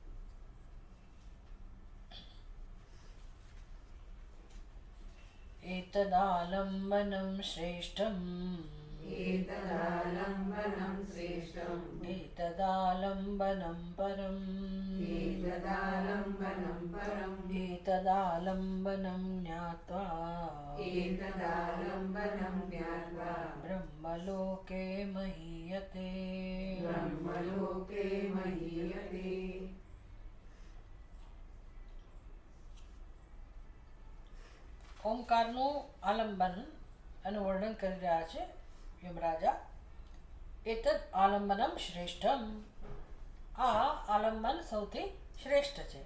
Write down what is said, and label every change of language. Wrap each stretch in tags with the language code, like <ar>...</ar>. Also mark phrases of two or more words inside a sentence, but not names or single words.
<sa>एतदालम्बनं श्रेष्ठम् एतदालम्बनं परम् एतदालम्बनं ज्ञात्वा ब्रह्मलोके महीयते।</sa> <gu>ઓમકારનું આલંબન એનું વર્ણન કરી રહ્યા છે યમરાજા.</gu> <sa>एतद आलम्बनम श्रेष्ठम,</sa> <gu>આ આલંબન સૌથી શ્રેષ્ઠ છે.</gu>